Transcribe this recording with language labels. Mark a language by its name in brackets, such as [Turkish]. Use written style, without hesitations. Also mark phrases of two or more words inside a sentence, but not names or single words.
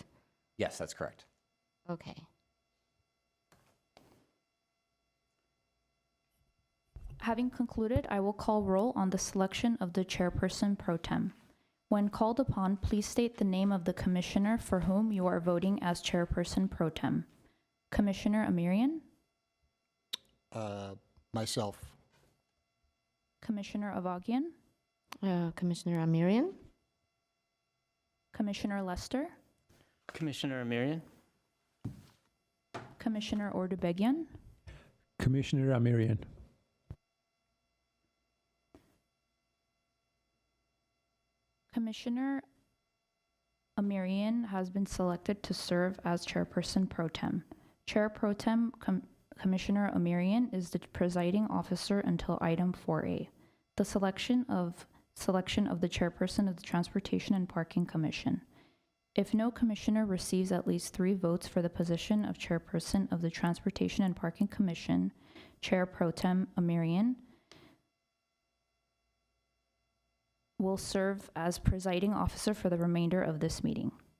[English] Yes, that's correct. Okay. Having concluded, I will call roll on the selection of the chairperson pro tem. When called upon, please state the name of the commissioner for whom you are voting as chairperson pro tem. Commissioner Amirian, Myself. Commissioner Avagian, Commissioner Amirian, Commissioner Lester, Commissioner Amirian. Commissioner Ordubegian, Commissioner Amirian. Commissioner Amirian has been selected to serve as chairperson pro tem. Chair pro tem Commissioner Amirian is the presiding officer until item 4A, the selection of the chairperson of the Transportation and Parking Commission. If no commissioner receives at least 3 votes for the position of chairperson of the Transportation and Parking Commission, Chair pro tem Amirian will serve as presiding officer for the remainder of this meeting.